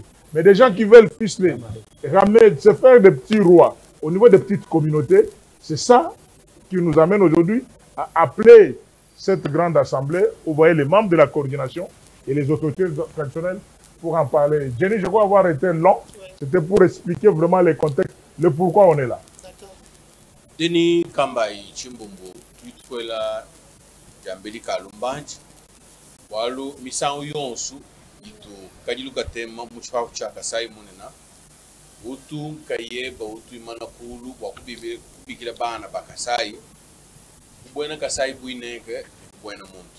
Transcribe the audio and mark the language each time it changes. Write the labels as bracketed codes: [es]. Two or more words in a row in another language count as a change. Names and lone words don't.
[fr] Mais des gens qui veulent ficeler, ramener, se faire des petits rois au niveau des petites communautés, c'est ça qui nous amène aujourd'hui à appeler cette grande assemblée, où vous voyez les membres de la coordination et les autorités traditionnelles pour en parler. Jenny, je crois avoir été long, c'était pour expliquer vraiment les contextes, le pourquoi on est là. Denis Kambai Chimbombo, Tutuela, Jambeli Kalumbanch, Walu, Misan Yonsu, Itu, Kajiluka Tema, Muchau Chaka Saimonena, Utu, Kaye, Bautu, Manakulu, Wakubi, Bikilabana, Bakasai, Buena Kasai Buineke, Buena Mont.